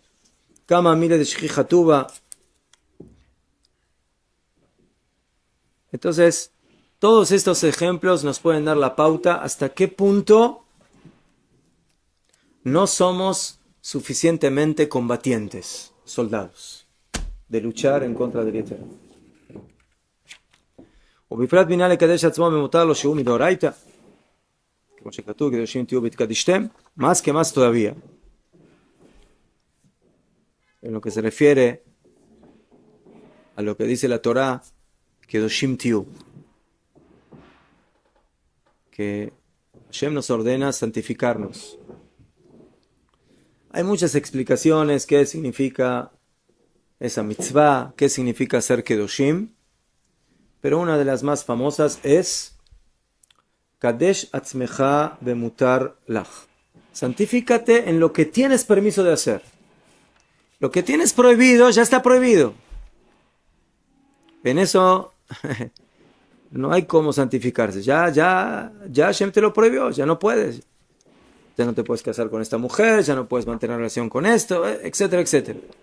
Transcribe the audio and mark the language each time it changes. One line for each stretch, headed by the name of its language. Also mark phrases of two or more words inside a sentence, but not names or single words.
Spanish: Kama mire de Shechijatuba. Entonces, todos estos ejemplos nos pueden dar la pauta hasta qué punto no somos suficientemente combatientes, soldados, de luchar en contra del Yetzer Hara.
Hebrew: ובפרט בינה לקדש עצמו ממותר לו שהוא מדאורייתא, כמו שכתוב, קדושים תהיו והתקדשתם,
Spanish: más que más todavía. En lo que se refiere a lo que dice la Torá,
Hebrew: קדושים תהיו.
Spanish: Que Hashem nos ordena santificarnos. Hay muchas explicaciones qué significa esa mitzvah, qué significa ser kedoshim, pero una de las más famosas es
Hebrew: קדש עצמך במותר לך.
Spanish: Santifícate en lo que tienes permiso de hacer. Lo que tienes prohibido ya está prohibido. En eso no hay cómo santificarse. Ya Hashem te lo prohibió, ya no puedes. Ya no te puedes casar con esta mujer, ya no puedes mantener relación con esto, etcétera, etcétera.